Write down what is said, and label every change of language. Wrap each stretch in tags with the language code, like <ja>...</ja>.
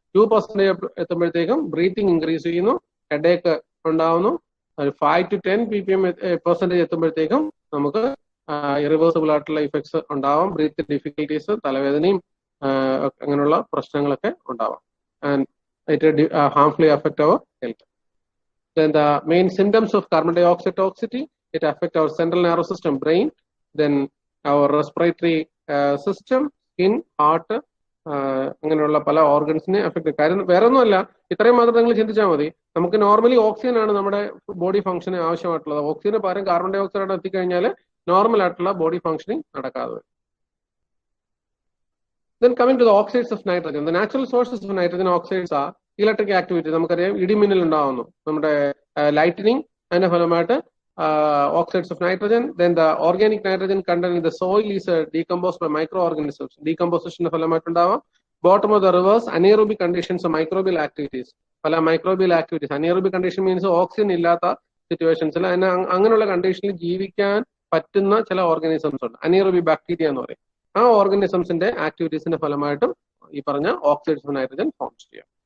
<ml>2% എത്തുമ്പോഴത്തേക്കും breathing increase ചെയ്യുന്നു, headache ഉണ്ടാവുന്നു. 5 to 10% എത്തുമ്പോഴത്തേക്കും നമുക്ക് ഇറിവേഴ്സിബിൾ ആയിട്ടുള്ള ഇഫക്ട്സ് ഉണ്ടാവാം. ബ്രീത്തിങ് ഡിഫിക്കൽട്ടീസ്, തലവേദനയും അങ്ങനെയുള്ള പ്രശ്നങ്ങളൊക്കെ ഉണ്ടാവാം.</ml> <en>And it harmfully affect our health. Then the main symptoms of carbon dioxide toxicity, it affect our central nervous system, brain, then our respiratory system, skin, heart,</en> <ml>അങ്ങനെയുള്ള പല ഓർഗൻസിനെ affect. കാര്യം വേറെ ഒന്നുമല്ല, ഇത്രയും മാത്രം നിങ്ങൾ ചിന്തിച്ചാൽ മതി. നമുക്ക് നോർമലി ഓക്സിജൻ ആണ് നമ്മുടെ ബോഡി ഫംഗ്ഷന് ആവശ്യമായിട്ടുള്ളത്. ഓക്സിജന് പകരം കാർബൺ ഡൈ ഓക്സൈഡ് എത്തിക്കഴിഞ്ഞാൽ നോർമൽ ആയിട്ടുള്ള ബോഡി ഫംഗ്ഷനിങ് നടക്കാതെ വരും.</ml> <en>Then coming to the oxides of nitrogen, the natural sources of nitrogen oxides are electric activity.</en> <ml>നമുക്കറിയാം ഇടിമിന്നൽ ഉണ്ടാവുന്നു, നമ്മുടെ ലൈറ്റനിങ്, അതിന്റെ ഫലമായിട്ട് oxides of nitrogen.</ml> <en>Then the organic nitrogen content in the soil is decomposed by microorganisms. Decomposition ഫലമായിട്ടുണ്ടാവാം. Bottom of the rivers, anaerobic conditions, microbial activities.</en> <ml>പല microbial activities. Anaerobic condition means oxygen ഇല്ലാത്ത സിറ്റുവേഷൻസിൽ അങ്ങനെയുള്ള കണ്ടീഷനിൽ ജീവിക്കാൻ പറ്റുന്ന ചില organisms ഉണ്ട്. Anaerobic bacteria എന്ന് പറയും. ആ ഓർഗാനിസംസിന്റെ ആക്ടിവിറ്റീസിന്റെ ഫലമായിട്ടും ഈ പറഞ്ഞ ഓക്സൈഡ്സ് ഓഫ് നൈട്രജൻ ഫോം ചെയ്യാം.</ml>